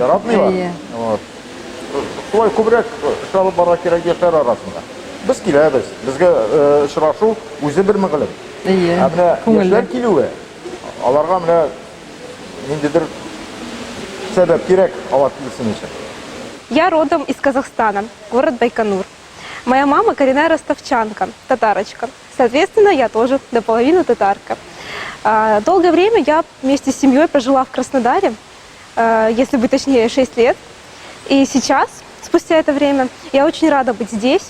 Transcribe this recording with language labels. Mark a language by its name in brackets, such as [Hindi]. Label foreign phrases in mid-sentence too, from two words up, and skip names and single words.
[Tatar] Вот. Шулай күбрәк эшләп барырга кирәк яшьләр арасында. Без киләбез. Безгә очрашу үзе бер мәгълүм. Менә яшьләр килүе, аларга менә ниндидер сәбәп кирәк алар килсен өчен. [Russian] Я родом из Казахстана, город Байконур. Моя мама коренная ростовчанка, татарочка. Соответственно, я тоже наполовину татарка. Долгое время я вместе с семьей прожила в Краснодаре, если быть точнее, 6 лет. И сейчас, спустя это время, я очень рада быть здесь.